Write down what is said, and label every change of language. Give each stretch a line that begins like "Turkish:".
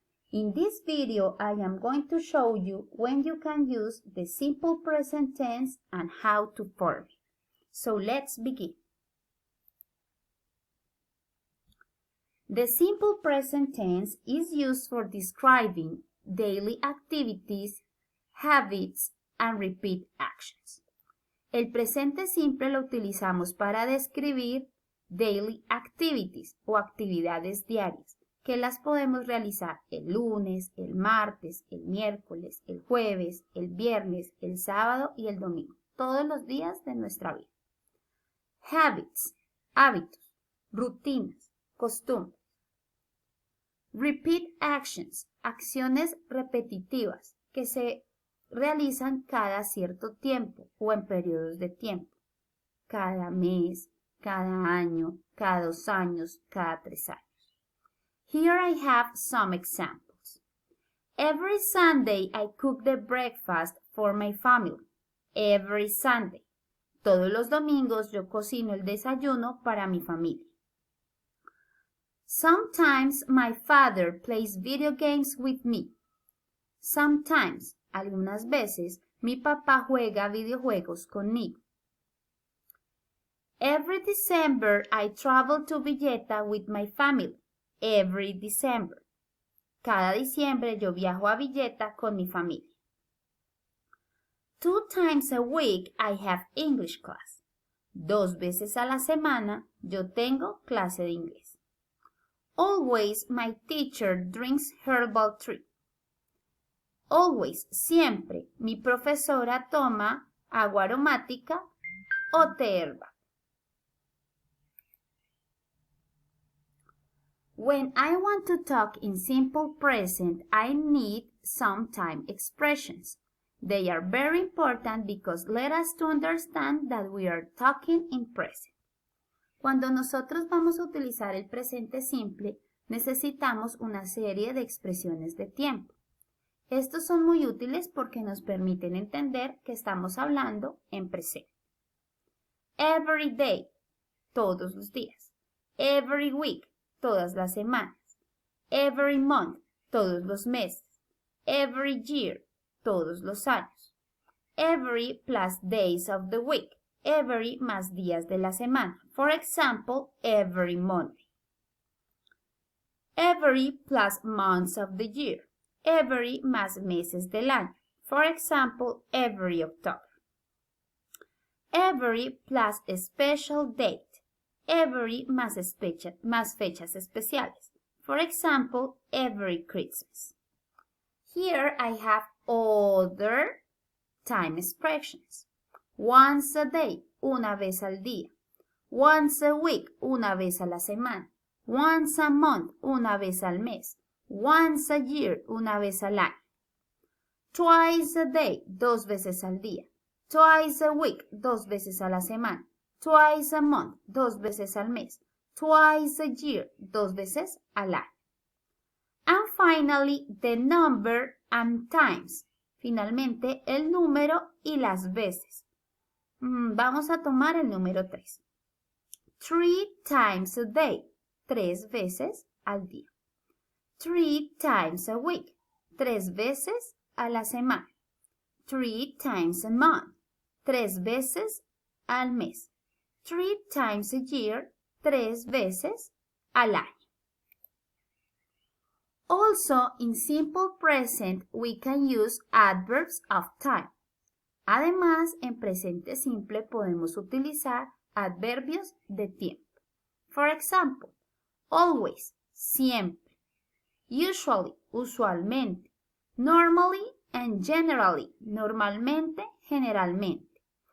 English: In this video, I am going to show you when you can use the simple present tense and how to form it. So let's begin. The simple present tense is used for describing daily activities, habits, and repeat actions.
Spanish: El presente simple lo utilizamos para describir
English: daily activities
Spanish: o actividades diarias, que las podemos realizar el lunes, el martes, el miércoles, el jueves, el viernes, el sábado y el domingo, todos los días de nuestra vida. Habits, hábitos, rutinas, costumbres.
English: Repeat actions,
Spanish: acciones repetitivas que se realizan cada cierto tiempo o en periodos de tiempo, cada mes, cada año, cada 2 años, cada 3 años.
English: Here I have some examples. Every Sunday I cook the breakfast for my family. Every Sunday.
Spanish: Todos los domingos yo cocino el desayuno para mi familia.
English: Sometimes my father plays video games with me.
Spanish: Sometimes, algunas veces, mi papá juega videojuegos conmigo.
English: Every December I travel to Villeta with my family. Every December.
Spanish: Cada diciembre yo viajo a Villeta con mi familia.
English: 2 times a week I have English class.
Spanish: 2 veces a la semana yo tengo clase de inglés.
English: Always my teacher drinks herbal tea.
Spanish: Always, siempre, mi profesora toma agua aromática o té herbal.
English: When I want to talk in simple present, I need some time expressions. They are very important because let us to understand that we are talking in present.
Spanish: Cuando nosotros vamos a utilizar el presente simple, necesitamos una serie de expresiones de tiempo. Estos son muy útiles porque nos permiten entender que estamos hablando en presente.
English: Every day,
Spanish: todos los días.
English: Every week,
Spanish: todas las semanas.
English: Every month,
Spanish: todos los meses.
English: Every year,
Spanish: todos los años.
English: Every plus days of the week.
Spanish: Every más días de la semana.
English: For example, every Monday. Every plus months of the year. Every
Spanish: más meses del año.
English: For example, every October. Every plus a special date.
Spanish: Every más fechas especiales.
English: For example, every Christmas. Here I have other time expressions. Once a day,
Spanish: una vez al día.
English: Once a week,
Spanish: una vez a la semana.
English: Once a month,
Spanish: una vez al mes.
English: Once a year,
Spanish: una vez al año.
English: Twice a day,
Spanish: 2 veces al día.
English: Twice a week,
Spanish: 2 veces a la semana.
English: Twice a month,
Spanish: 2 veces al mes.
English: Twice a year,
Spanish: 2 veces al año.
English: And finally, the number and times.
Spanish: Finalmente, el número y las veces. Vamos a tomar el número 3.
English: 3 times a day,
Spanish: 3 veces al día.
English: 3 times a week,
Spanish: 3 veces a la semana.
English: 3 times a month,
Spanish: 3 veces al mes.
English: 3 times a year,
Spanish: 3 veces al año.
English: Also, in simple present, we can use adverbs of time.
Spanish: Además, en presente simple podemos utilizar adverbios de tiempo.
English: For example, always, siempre. Usually, usualmente. Normally and generally,
Spanish: normalmente, generalmente.